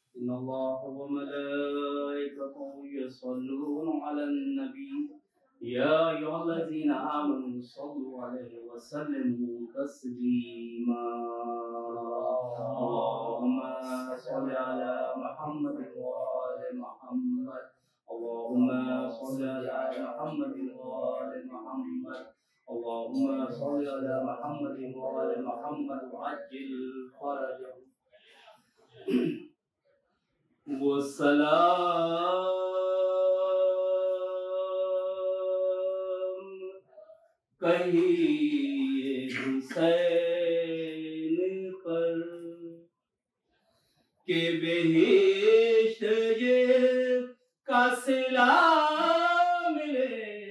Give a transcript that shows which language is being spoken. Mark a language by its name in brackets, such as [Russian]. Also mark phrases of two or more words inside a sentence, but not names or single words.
[Arabic] إن الله وملائكته يصلون على النبي يا أيها الذين آمنوا صلوا عليه وسلموا تسليما. اللهم صل على محمد وآل محمد. اللهم صل على محمد وآل محمد. اللهم صل على محمد وآل محمد وعجل فرجه. [Urdu] وہ سلام کہیے حسین پر کہ بہشت یہ کا صلہ ملے.